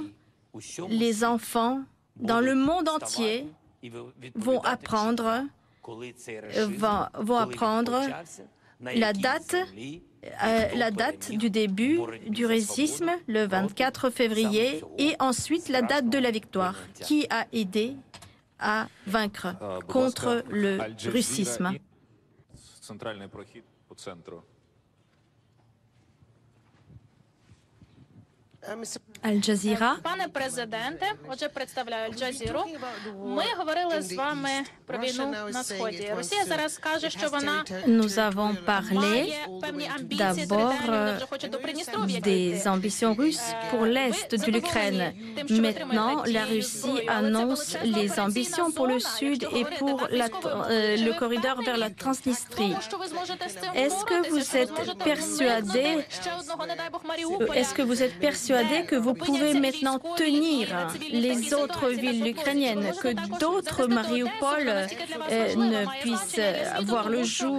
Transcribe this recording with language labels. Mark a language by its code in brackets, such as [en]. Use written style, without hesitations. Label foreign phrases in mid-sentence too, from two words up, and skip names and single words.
[fr] Les enfants dans le monde entier vont apprendre la date du début du racisme, le 24 février, et ensuite la date de la victoire, qui a aidé à vaincre contre le russisme. [uk] Аль Джазіра. Пане президенте, отже, представляю Аль Джазіру. Ми говорили з вами про війну на Сході. Росія зараз каже, що вона має певні амбіції територіальні, вже хоче до Придністров'я [fr] des ambitions russes pour l'est de l'Ukraine. Maintenant, la Russie annonce les ambitions pour le sud et pour le corridor vers la Transnistrie. Est-ce que vous êtes persuadé que vous pouvez maintenant tenir les autres villes ukrainiennes, que d'autres Mariupol ne puissent voir le jour?